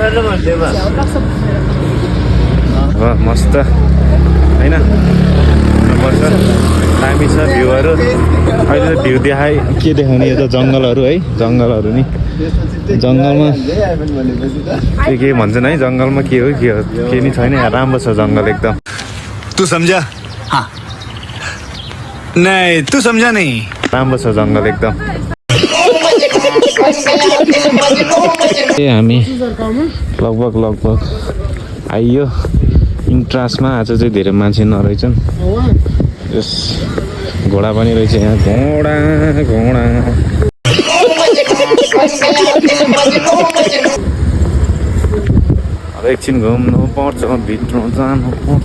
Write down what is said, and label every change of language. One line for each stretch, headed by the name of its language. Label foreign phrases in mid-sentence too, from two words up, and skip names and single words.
Nepali: अब मस्त होइन पर्छ, दामी छ भ्यूहरू। अहिले त भ्यू देखाइ के देखाउने, यो त जङ्गलहरू है। जङ्गलहरू नि जङ्गलमा के भन्छन् है, जङ्गलमा के हो के नि छैन। यहाँ राम्रो छ जङ्गल एकदम।
Hindi: तू समझा? हाँ नहीं तू समझा नहीं।
Nepali: राम्रो छ जङ्गल एकदम। हामी लगभग आइयो इन्ट्रासमा। आज चाहिँ धेरै मान्छे नरहेछन्। यस घोडा पनि रहेछ यहाँ, घोडा अब एकछिन घुम्नु पर्छ, भित्र जानुपर्छ।